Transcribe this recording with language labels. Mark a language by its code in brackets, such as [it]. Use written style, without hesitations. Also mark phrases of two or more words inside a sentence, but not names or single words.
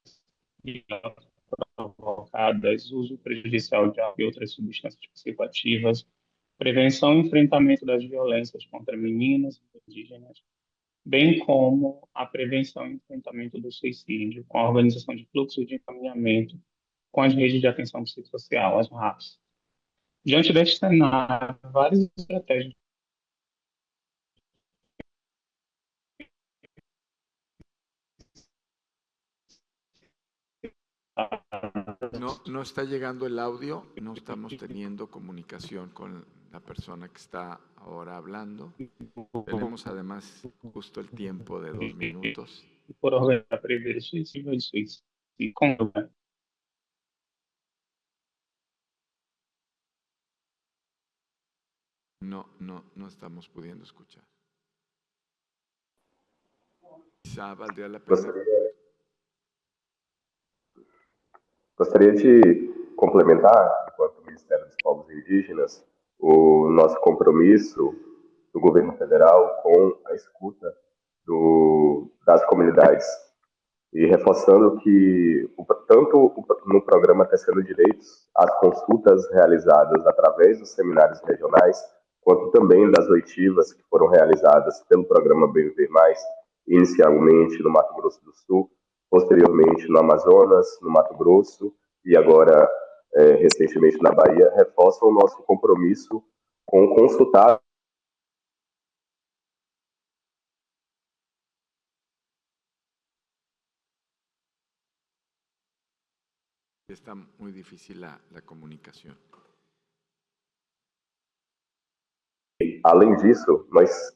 [pt] provocadas, uso prejudicial de álcool e outras substâncias psicoativas, prevenção e enfrentamento das violências contra meninas e indígenas, bem como a prevenção e enfrentamento do suicídio, com a organização de fluxos de encaminhamento com as redes de atenção psicossocial, as RAPs. Diante deste cenário, várias estratégias [es] No está llegando el audio, no estamos teniendo comunicación con la persona que está ahora hablando. Tenemos además justo el tiempo de 2 minutos. [pt] por organizar prever suicídio e suicídio. [es] No estamos pudiendo escuchar. Quizá valdría la pena. [pt] Gostaria de complementar, enquanto Ministério dos Povos Indígenas, o nosso compromisso do governo federal com a escuta das comunidades. E reforçando que, tanto no programa Tecendo Direitos, as consultas realizadas através dos seminários regionais, quanto também das oitivas que foram realizadas pelo programa BVV+, inicialmente no Mato Grosso do Sul, posteriormente no Amazonas, no Mato Grosso e agora, recentemente, na Bahia, reforçam o nosso compromisso com consultar [es] Está muy difícil la comunicación. [pt] Além disso, nós...